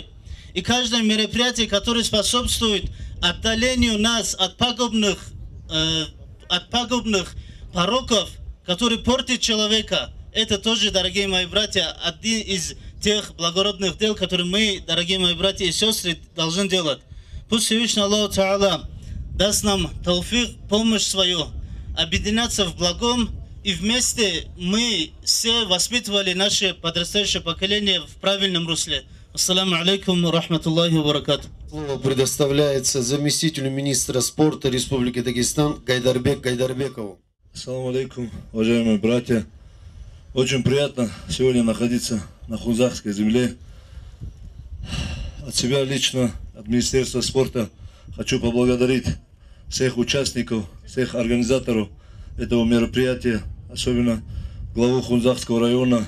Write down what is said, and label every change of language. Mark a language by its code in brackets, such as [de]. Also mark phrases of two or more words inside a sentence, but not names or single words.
[ru] И каждое мероприятие, которое способствует отдалению нас от пагубных пороков, которые портят человека, это тоже, дорогие мои братья, один из тех благородных дел, которые мы, дорогие мои братья и сестры, должны делать. Пусть Всевышний [ar] الله تعالى [ru] даст нам тауфик, помощь свою, объединяться в благом, и вместе мы все воспитывали наше подрастающее поколение в правильном русле. [ar] السلام عليكم ورحمة الله وبركاته. [ru] Слово предоставляется заместителю министра спорта Республики Дагестан Гайдарбекову. [ar] السلام عليكم, [ru] уважаемые братья. Очень приятно сегодня находиться на хунзахской земле. От себя лично, от Министерства спорта хочу поблагодарить всех участников, всех организаторов этого мероприятия, особенно главу Хунзахского района.